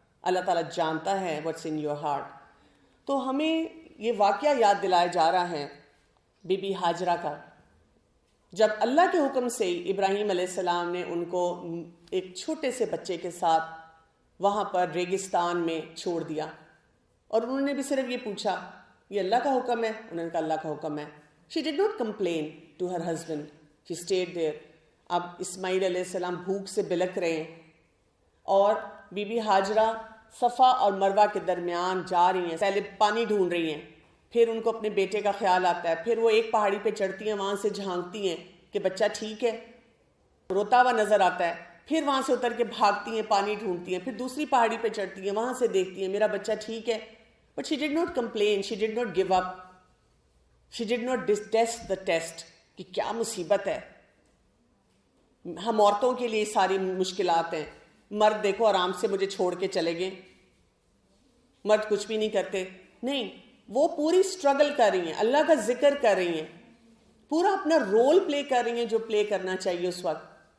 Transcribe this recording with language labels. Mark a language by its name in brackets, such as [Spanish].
[Urdu] اللہ تعالیٰ جانتا ہے [English] what's in your heart. [Urdu] تو ہمیں یہ واقعہ یاد دلایا جا رہا ہے بی بی ہاجرہ کا، جب اللہ کے حکم سے ابراہیم علیہ السلام نے ان کو ایک چھوٹے سے بچے کے ساتھ وہاں پر ریگستان میں چھوڑ دیا، اور انہوں نے بھی صرف یہ پوچھا یہ اللہ کا حکم ہے. انہوں نے کہا اللہ کا حکم ہے. [English] She did not complain to her husband. She stayed there. [Urdu] اب اسماعیل علیہ السلام بھوک سے بلک رہے ہیں اور بی بی ہاجرہ صفا اور مروہ کے درمیان جا رہی ہیں، پہلے پانی ڈھونڈ رہی ہیں، پھر ان کو اپنے بیٹے کا خیال آتا ہے، پھر وہ ایک پہاڑی پہ چڑھتی ہیں، وہاں سے جھانکتی ہیں کہ بچہ ٹھیک ہے، روتا ہوا نظر آتا ہے، پھر وہاں سے اتر کے بھاگتی ہیں، پانی ڈھونڈتی ہیں، پھر دوسری پہاڑی پہ چڑھتی ہیں، وہاں سے دیکھتی ہیں میرا بچہ ٹھیک ہے. [English] But she did not complain, she did not give up, she did not detest the test [Urdu] کہ کیا مصیبت ہے. ہم عورتوں کے لیے ساری مشکلات ہیں، مرد دیکھو آرام سے مجھے چھوڑ کے چلے گئے، مرد کچھ بھی نہیں کرتے. نہیں، وہ پوری سٹرگل کر رہی ہیں، اللہ کا ذکر کر رہی ہیں، پورا اپنا رول پلے کر رہی ہیں جو پلے کرنا چاہیے اس وقت.